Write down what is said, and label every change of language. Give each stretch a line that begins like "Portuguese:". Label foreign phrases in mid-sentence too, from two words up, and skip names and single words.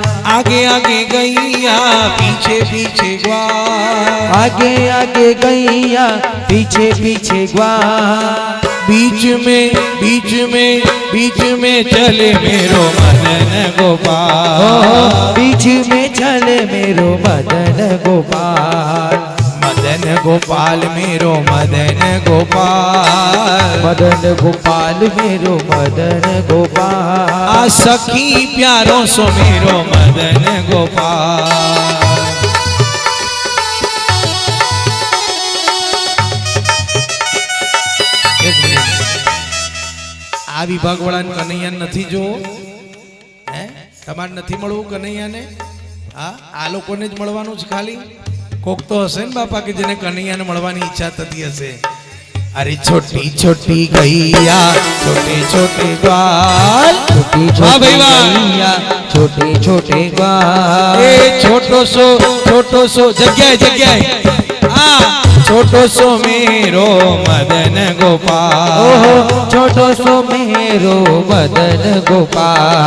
Hindi: आगे आगे गैया पीछे पीछे ग्वाल, आगे आगे गैया पीछे पीछे ग्वाल, बीच में चले मेरो मदन गोपाल, बीच में चले मेरो मदन गोपाल, मदन गोपाल मेरो मदन गोपाल, मदन गोपाल मेरो मदन गोपाल, आ सखी प्यारो सो मेरो मदन गोपाल। एक मिनिट।
Gujarati: આ વિભાગ વાળા કન્હૈયા નથી જો હે તમારે નથી મળવું કન્હૈયાને? હા આ લોકોને જ મળવાનું છે ખાલી? કોક તો હશે ને બાપા કે જેને કન્હૈયાને મળવાની ઈચ્છા થતી હશે।
Hindi: अरे छोटी छोटी गैया छोटे छोटे ग्वाल, छोटी छोटी गैया छोटे छोटे ग्वाल, ए छोटो सो जग्या जग्या छोटो सो मेरो मदन गोपाल, ओहो छोटो सो मेरो मदन गोपाल।